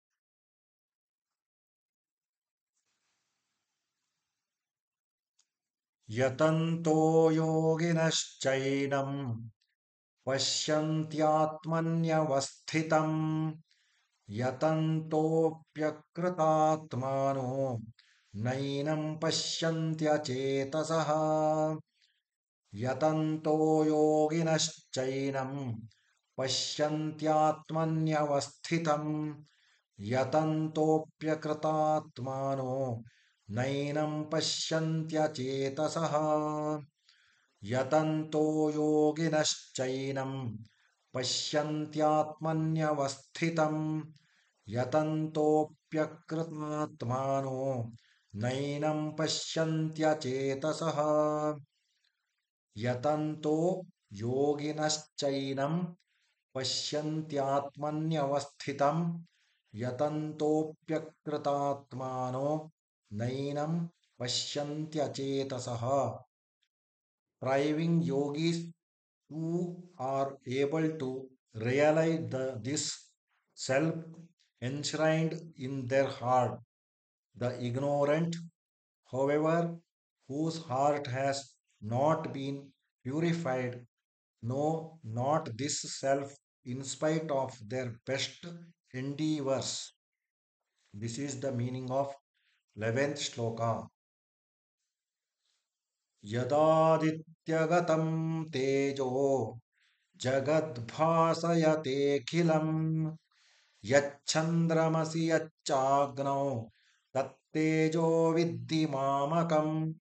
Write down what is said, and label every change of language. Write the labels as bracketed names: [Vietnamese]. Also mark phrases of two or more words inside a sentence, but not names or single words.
[Sanskrit] ಯತಂತೋ ಯೋಗಿನಶ್ಚೈನಂ ಪಶ್ಯಂತ್ಯಾತ್ಮನ್ಯವಸ್ಥಿತಂ ಯತಂತೋಪ್ಯಕೃತಾತ್ಮಾನೋ ನೈನಂ ಪಶ್ಯಂತ್ಯಚೇತಸಃ. ಯತಂತೋ ಯೋಗಿನಶ್ಚೈನಂ ಪಶ್ಯಂತ್ಯಾತ್ಮನ್ಯವಸ್ಥಿತಂ यतन्तोऽप्यकृतात्मानो नैनं पश्यन्त्यचेतसः यतन्तो योगिनश्चैनं पश्यन्त्यात्मन्यवस्थितं यतन्तोऽप्यकृतात्मानो नैनं पश्यन्त्यचेतसः यतन्तो योगिनश्चैनं पश्यन्त्यात्मन्यवस्थितं यतन्तोऽप्यकृतात्मानो नैनं पश्यन्त्यचेतसः [English] Thriving yogis who are able to realize this self enshrined in their heart. The ignorant, however, whose heart has not been purified, know not this self in spite of their best endeavors. This is the meaning of 11th shloka. [Sanskrit] यदादित्यगतं तेजो जगद्भासयतेऽखिलम् यच्चन्द्रमसि यच्चाग्नौ तत्तेजो विद्धि मामकम्